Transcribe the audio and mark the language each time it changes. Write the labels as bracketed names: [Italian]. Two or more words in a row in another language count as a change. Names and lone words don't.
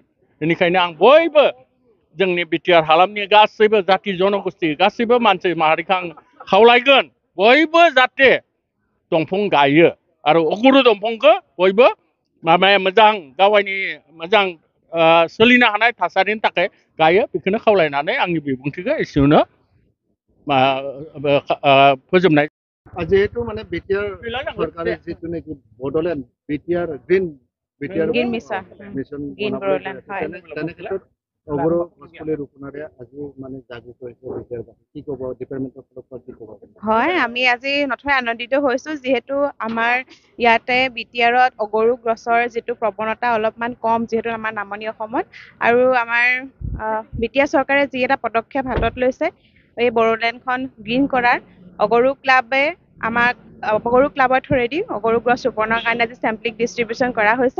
[Bodo] बेनिखायनो आं बयबो जोंनि बिटिआर हालामनि गासैबो जाथि जनगोष्ठि गासैबो मानसि माहारिखौ आं खावलायगोन बयबो जाहाथे दंफां गायो आरो अगरु दंफांखौ बयबो मोजां गावनि मोजां सोलिनो हानाय थासारिनि थाखाय गायो। बेखौनो खावलायनानै आंनि बिबुंथिखौ एसेयावनो फोजोबनाय। [Assamese] যিহেতু মানে বিটিআৰ চৰকাৰী যিটো নেকি বড়োলেণ্ড বিটিআৰ গ্ৰীন মিছন তেনে ক্ষেত্ৰত অগৰু গছপুলি ৰোপণৰে আজি মানে জাগৃত হৈছে বিটিআৰ কি ক'ব ডিপাৰ্টমেণ্টৰ ফালৰ পৰা কি ক'ব? হয়, আমি আজি নথৈ আনন্দিত হৈছোঁ যিহেতু আমাৰ ইয়াতে বিটিআৰত অগৰু গছৰ যিটো প্ৰৱণতা অলপমান কম যিহেতু আমাৰ নামনি অসমত আৰু আমাৰ বিটিআৰ চৰকাৰে যি এটা পদক্ষেপ হাতত লৈছে এই বড়োলেণ্ডখন গ্ৰীণ কৰাৰ অগৰু ক্লাবে আমাক অগৰু ক্লাবৰ থ্ৰুৱেদি অগৰু গছ ৰোপণৰ কাৰণে আজি চেম্পলিং ডিষ্ট্ৰিবিউশ্যন কৰা হৈছে।